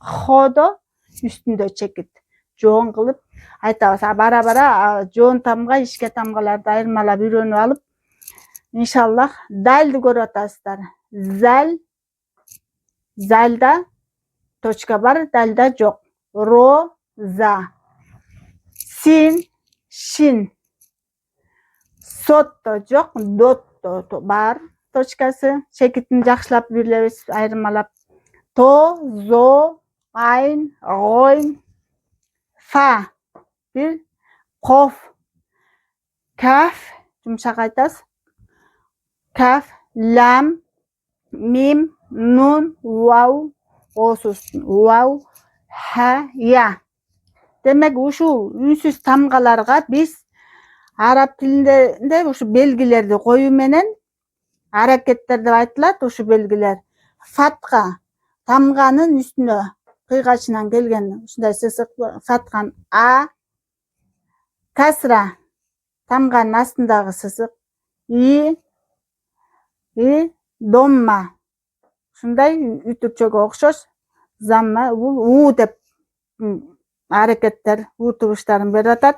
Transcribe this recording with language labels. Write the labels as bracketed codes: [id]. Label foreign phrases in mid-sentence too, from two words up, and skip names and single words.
[ky] Ходо үстүндө чекит. Жоон кылып айтабыз. Бара-бара жоон тамга, ишке тамгаларды айырмалап үйрөнүп алып, иншаллах дальды көрүп атасыздар. Заль, зальда точка бар, дальда жок. Ро, за. Син, шин. Сотто жок, дотто бар точкасы. Чекитин жакшылап билебиз, айырмалап. То, зо, айн, гойн, фа бир, коф, каф жумшак айтасыз. Каф, лам, мим, нун, вау, осуз, вау, ха, я. Демек ушул үнсүз тамгаларга биз араб тилинде ушу белгилерди коюу менен аракеттер деп айтылат. Ушу белгилер фатка, тамганын үстүнө кыйгачынан келген ушундай сызык фаткан а, касра тамганын астындагы сызык и, домма ушундай үтүрчөгө окшош, замма, у деп аракеттер, у тугуштарын берип атат.